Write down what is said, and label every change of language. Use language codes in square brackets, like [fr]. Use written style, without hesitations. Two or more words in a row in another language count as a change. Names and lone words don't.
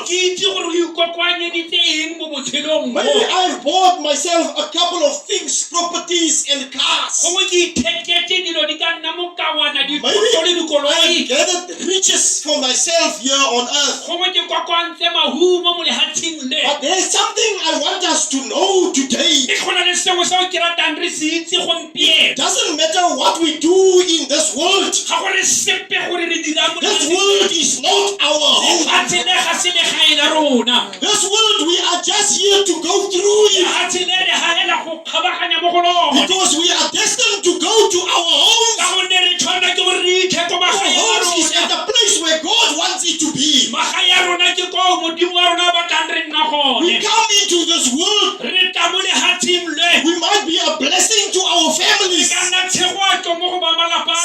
[tn] Ke itse gore o ikokwanyeditse eng mo botshelong mo. [en] Maybe I've bought myself a couple of things, properties and cars. [tn] Gongwe ke itheketse dilo di ka nna mo kawana [en] Maybe [tn] dithoto le [en] I've [tn] dikoloi. [en] gathered riches for myself here on earth. [tn] Gongwe ke kokwantse mahumo mo lehatsheng le. [en] But there's something I want us to know today. [tn] E gona le sengwe seo ke ratang re se itse gompieno. [en] Doesn't matter what we do in this world. [tn] Ga go le sepe gore re dirang mo [en] This world is not our home. [tn] lehatsheng le ga se legae la rona. [en] This world, we are just here to go through it [tn] Lehatsheng le re gaela go kgabaganya mo go lona. [en] because we are destined to go to our homes. [tn] Ka gonne re tshwanela ke gore re ikge ko [en] Our [tn] magaeng a [en] homes is at [tn] rona. [en] the place where God wants it to be. [tn] Magae a rona ke ko modimo wa rona a batlang re nna [en] We [tn] gone. [en] come into this world. [tn] Re tla mo lehatsheng le. [en] We might be a blessing to our [tn] E [en] families. [tn] ka nna tshegoatso mo go ba malapa